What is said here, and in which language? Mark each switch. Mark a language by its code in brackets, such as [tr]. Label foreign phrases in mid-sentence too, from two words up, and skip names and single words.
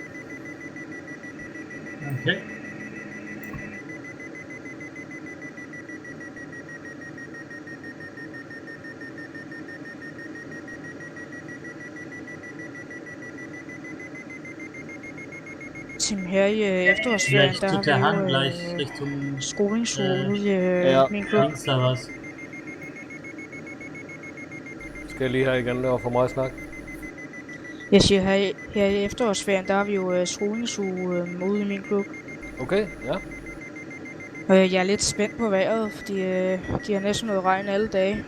[en] Okay. [da] Tim, her i efterårsferien, [de] Vielleicht der tut der [da] har [de] Hang [da] vi [de] gleich [da] jo [de] Richtung [da] skolingsuge ude i Ja. min klub. [de] links oder was? [da] Skal jeg lige her igen, det var for meget snak. Jeg siger, her i efterårsferien, der har vi jo skolingsuge ude i min klub. Okay, ja. Jeg er lidt spændt på vejret, fordi de har næsten noget regn alle dage.